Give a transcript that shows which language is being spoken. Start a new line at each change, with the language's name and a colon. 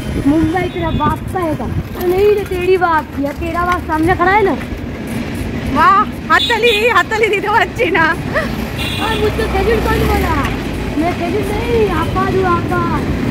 Hindi: मुंबई तेरा बाप का है नहीं रे, तेरी बाप की है, तेरा बाप सामने खड़ा है ना।
Bangla: वाह, हाथताली দিতে পারছি না।
Hindi: और मुझसे खेजूर कौन बोला? मैं खेजूर नहीं, आकाश हूँ आकाश।